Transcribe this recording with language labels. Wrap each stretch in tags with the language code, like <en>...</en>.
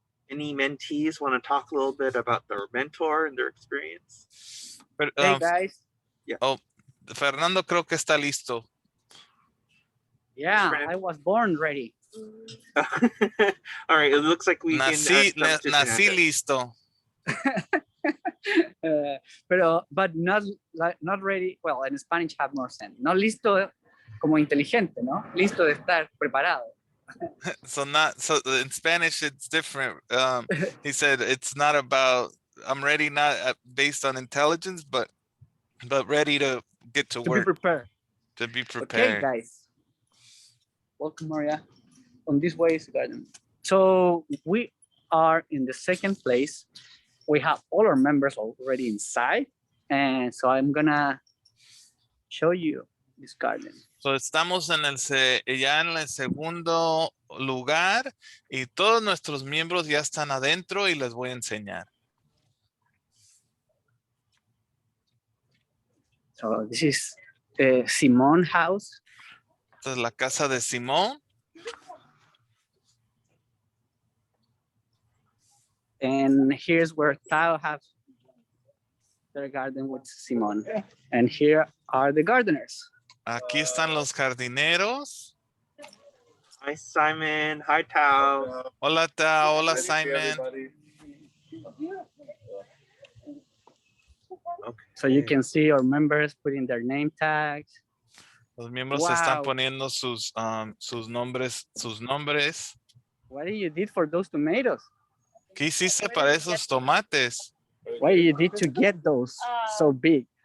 <en>Any mentees want to talk a little bit about their mentor and their experience? Hey guys. Yeah.</en> <es>Oh, Fernando creo que está listo.</es> <en>Yeah, I was born ready. All right, it looks like we</en> <es>nací listo.</es> <en>But not ready. Well, in Spanish have more sense.</en> <es>No listo como inteligente, ¿no? Listo de estar preparado.</es> <en>So in Spanish it's different. He said it's not about I'm ready, not based on intelligence, but ready to get to work. To be prepared. Okay, guys. Welcome, Maria. On this way is garden. So we are in the second place. We have all our members already inside, and so I'm gonna show you this garden.</en> <es>So estamos ya en el segundo lugar y todos nuestros miembros ya están adentro y les voy a enseñar.</es> <en>So this is Simón house.</en> <es>Esta es la casa de Simón.</es> <en>And here's where Tao has their garden with Simón. And here are the gardeners.</en> <es>Aquí están los jardineros.</es> <en>Hi, Simon. Hi, Tao.</en> <es>Hola, Tao. Hola, Simon.</es> <en>Okay. So you can see our members putting their name tags.</en> <es>Los miembros están poniendo sus nombres.</es> <en>What did you did for those tomatoes?</en> <es>¿Qué hiciste para esos tomates?</es> <en>What did you did to get those so big?</en>